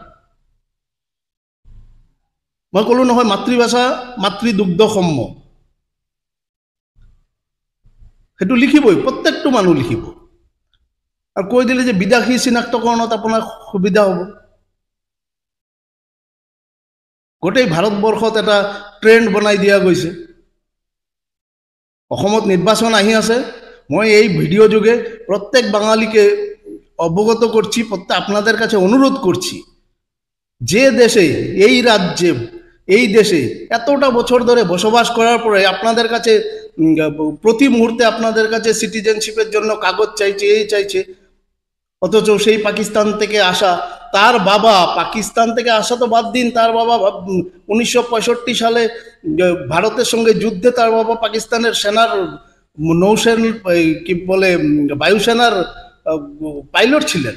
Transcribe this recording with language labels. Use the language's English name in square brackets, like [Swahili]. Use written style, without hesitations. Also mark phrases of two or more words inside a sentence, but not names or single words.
[Assamese] মই ক'লো নহয়, মাতৃভাষা মাতৃদুগ্ধসম্য, সেইটো লিখিবই, প্ৰত্যেকটো মানুহ লিখিব। আৰু কৈ দিলে যে বিদেশী চিনাক্তকৰণত আপোনাৰ সুবিধা হ'ব। গোটেই ভাৰতবৰ্ষত এটা ট্ৰেণ্ড বনাই দিয়া গৈছে। অসমত নিৰ্বাচন আহি আছে, মই এই ভিডিও যোগে [Bangla] প্রত্যেক বাঙালিকে অবগত করছি, আপনাদের কাছে অনুরোধ করছি, যে দেশে এই রাজ্যে এই দেশে এতটা বছর ধরে বসবাস করার পরে আপনাদের কাছে প্রতি মুহূর্তে আপনাদের কাছে সিটিজেনশিপের জন্য কাগজ চাইছে, এই চাইছে, অথচ সেই পাকিস্তান থেকে আসা তার বাবা, পাকিস্তান থেকে আসা তো বাদ দিন, তার বাবা 1965 সালে ভারতের সঙ্গে যুদ্ধে তার বাবা পাকিস্তানের সেনার নৌসেনা কি বলে বায়ুসেনার পাইলট ছিলেন।